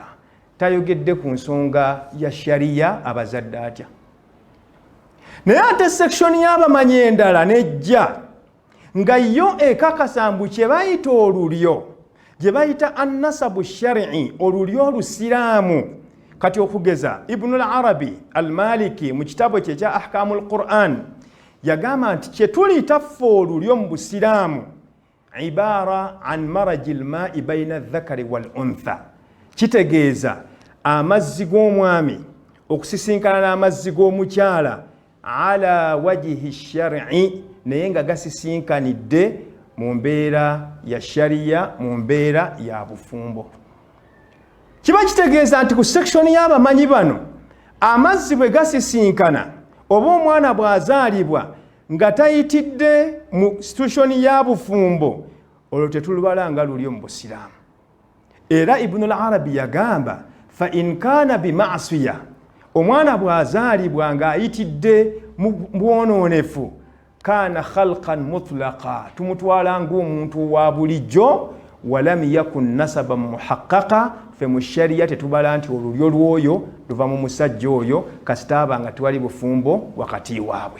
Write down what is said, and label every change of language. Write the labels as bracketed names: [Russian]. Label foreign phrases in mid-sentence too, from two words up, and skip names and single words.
[Ganda] Tayogedde ku nsonga ya shariya abazadde atya. Naye ate sekishoni y'abamanyi endala nejja nga yo ekakasa mbu kye bayita olulyo, gye bayita [Arabic] النسب الشرعي, [Ganda] olulyo olusiraamu. Kati okugeza Ibn al-Arabi al-Maliki mu kitabo kye kya Ahkamul Qur'an yagamba nti kye tuliyita ffe olulyo mu busiraamu [Arabic] عبارة عن امتزاج الماء بين الذكر والأنثى, [Ganda] kitegeeza amazzi g'omwami okusisinkana n'amazzi g'omukyala [Arabic] على وجه شرعي, [Ganda] naye nga gasisinkanidde mu mbeera ya shariya, mu mbeera ya bufumbo. Kiba kitegeeza nti ku sekishoni y'abamanyi bano amazzi bwe gasisinkana oba omwana bw'azaalibwa nga tayitidde mu situshoni ya bufumbo, olwo tetulubala nga lulyo mu busiraamu. Era Ibn al-Arabi yagamba [Arabic] فإن كان بمعصية, [Ganda] omwana bw'azaalibwa ng'ayitidde mu bwononefu, [Arabic] كان خلقا مطلقا, [Ganda] tumutwala ng'omuntu wa bulijjo, [Arabic] ولم يكن نسبا محققا, [Ganda] fe mu shariya tetubala nti olulyo lwoyo luva mu musajja oyo kasitaaba nga tewali bufumbo wakati waabwe.